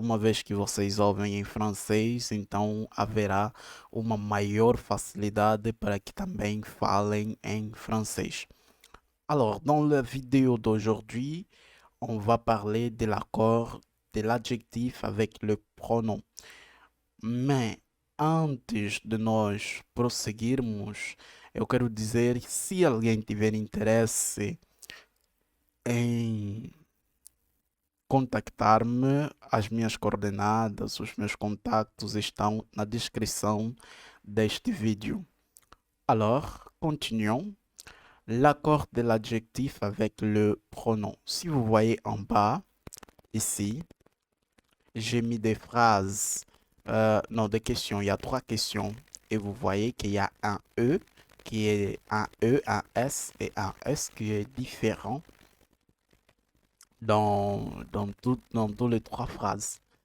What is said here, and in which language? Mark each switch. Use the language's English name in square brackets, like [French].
[Portuguese] Uma vez que vocês ouvem em francês, então haverá uma maior facilidade para que também falem em francês. [French] Alors, dans la vidéo d'aujourd'hui, on va parler de l'accord de l'adjectif avec le pronom. [Portuguese] Mais antes de nós prosseguirmos, eu quero dizer que se alguém tiver interesse em contactar-me, as minhas coordenadas, os meus contactos estão na descrição deste vídeo. [French] Alors, continuons. L'accord de l'adjectif avec le pronom. Si vous voyez en bas, ici, j'ai mis des phrases, non, des questions. Il y a 3 questions. Et vous voyez qu'il y a un E, qui est un E, un S et un S qui est différent dans tous les 3 phrases.